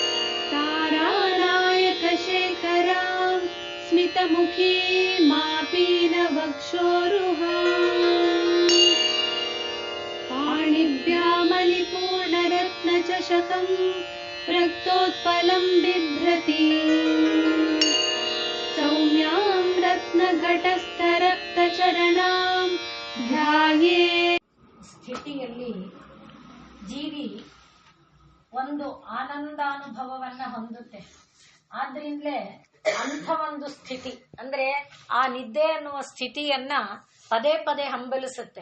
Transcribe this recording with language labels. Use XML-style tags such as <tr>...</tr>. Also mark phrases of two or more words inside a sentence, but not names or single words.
<sa>तारानायकशेखरां स्मितमुखी मापीनवक्षोरुहाम् पाणिभ्यामलिपूर्णरत्नचषकं रक्तोत्पलं बिभ्रति सौम्यां रत्नघटस्थरक्तचरणां ಧ್ಯಾಯೇ.</sa> <kn>ಸ್ಥಿತಿಯಲ್ಲಿ ಜೀವಿ ಒಂದು ಆನಂದಾನುಭವವನ್ನ ಹೊಂದುತ್ತೆ. ಆದ್ರಿಂದಲೇ ಅಂಥ ಒಂದು ಸ್ಥಿತಿ ಅಂದ್ರೆ ಆ ನಿದ್ದೆ ಅನ್ನುವ ಸ್ಥಿತಿಯನ್ನ ಪದೇ ಪದೇ ಹಂಬಲಿಸುತ್ತೆ.</kn>